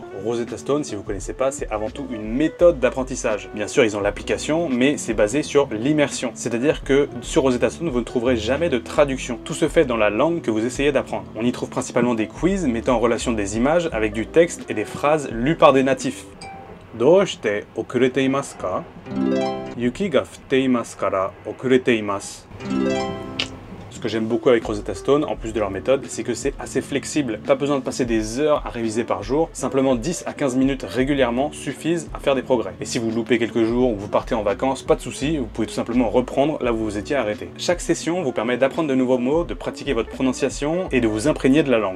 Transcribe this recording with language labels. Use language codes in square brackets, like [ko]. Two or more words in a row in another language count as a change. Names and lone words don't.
[fr] Rosetta Stone, si vous connaissez pas, c'est avant tout une méthode d'apprentissage. Bien sûr, ils ont l'application, mais c'est basé sur l'immersion. C'est-à-dire que sur Rosetta Stone, vous ne trouverez jamais de traduction. Tout se fait dans la langue que vous essayez d'apprendre. On y trouve principalement des quiz mettant en relation des images avec du texte et des phrases lues par des natifs. [ja] どうして遅れていますか？雪が降っていますから遅れています. [fr] Ce que j'aime beaucoup avec Rosetta Stone, en plus de leur méthode, c'est que c'est assez flexible. Pas besoin de passer des heures à réviser par jour, simplement 10 à 15 minutes régulièrement suffisent à faire des progrès. Et si vous loupez quelques jours ou vous partez en vacances, pas de souci, vous pouvez tout simplement reprendre là où vous étiez arrêté. Chaque session vous permet d'apprendre de nouveaux mots, de pratiquer votre prononciation et de vous imprégner de la langue.